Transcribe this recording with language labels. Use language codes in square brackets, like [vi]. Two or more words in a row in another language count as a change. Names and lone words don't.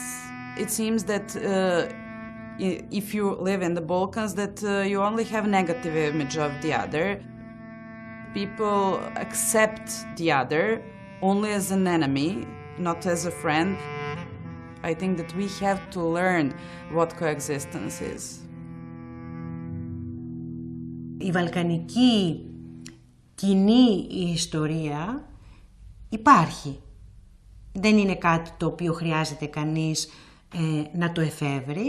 [en] It seems that if you live in the Balkans, that you only have negative image of the other. People accept the other only as an enemy, not as a friend. I think that we have to learn what coexistence is. [el] Η βαλκανική κοινή ιστορία υπάρχει. Δεν είναι κάτι το οποίο χρειάζεται κανείς να το εφεύρει.